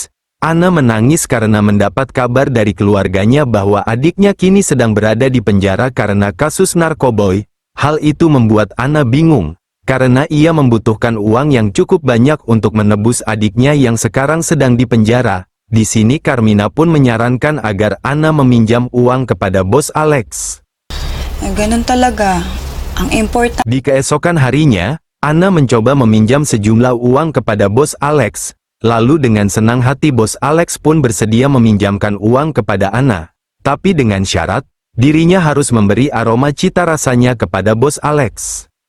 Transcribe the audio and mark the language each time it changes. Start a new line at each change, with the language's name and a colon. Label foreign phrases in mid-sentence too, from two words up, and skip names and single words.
Indonesian: Anna menangis karena mendapat kabar dari keluarganya bahwa adiknya kini sedang berada di penjara karena kasus narkoboy. Hal itu membuat Anna bingung, karena ia membutuhkan uang yang cukup banyak untuk menebus adiknya yang sekarang sedang di penjara. Di sini Carmina pun menyarankan agar Anna meminjam uang kepada Bos Alex.
Filipino: Ganun talaga. Ang important.
Indonesian: Di keesokan harinya, Anna mencoba meminjam sejumlah uang kepada Bos Alex. Lalu dengan senang hati Bos Alex pun bersedia meminjamkan uang kepada Anna. Tapi dengan syarat, dirinya harus memberi aroma cita rasanya kepada Bos Alex.